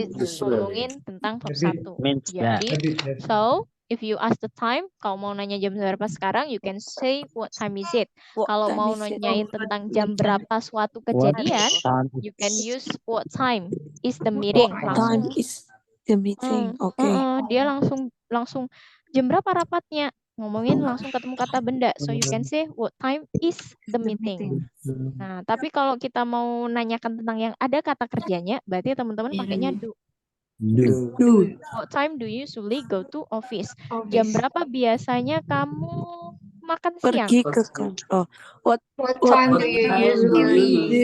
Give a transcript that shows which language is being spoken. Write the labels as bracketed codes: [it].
[id] Ngomongin tentang verb satu. [en] Means that. Jadi, so if you ask the time, [id] kalau mau nanya jam berapa sekarang, [en] you can say what time is it. [id] Kalau mau nanyain tentang jam berapa suatu kejadian, [en] Time you can use what time is the meeting. Time is the meeting. Okay. [id] Dia langsung jam berapa rapatnya? Ngomongin langsung ketemu kata benda. [en] So you can say what time is the meeting. [id] Nah, tapi kalau kita mau nanyakan tentang yang ada kata kerjanya, berarti teman-teman pakainya do. [en] Do. What time do you usually go to office? [id] Jam berapa biasanya kamu makan siang? Pergi ke kantor. [en] What time do you usually